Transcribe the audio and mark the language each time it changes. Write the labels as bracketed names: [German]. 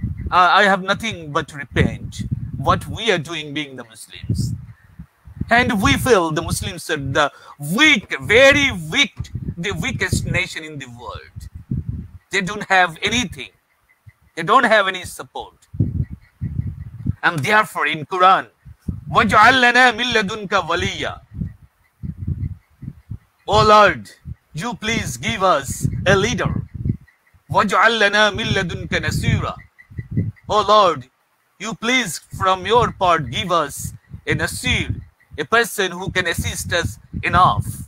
[English] I have nothing but to repent what we are doing being the Muslims. And we feel the Muslims are the weak, very weak, the weakest nation in the world. They don't have anything. They don't have any support. And therefore in Quran, [Arabic] وَجْعَلْ لَنَا مِن لَدُنْكَ وَلِيًّا. [English] Oh Lord, you please give us a leader. [Arabic] وَجْعَلْ لَنَا مِن لَدُنْكَ نَصِيرًا. [English] Oh Lord, you please from your part give us a nasir, a person who can assist us enough.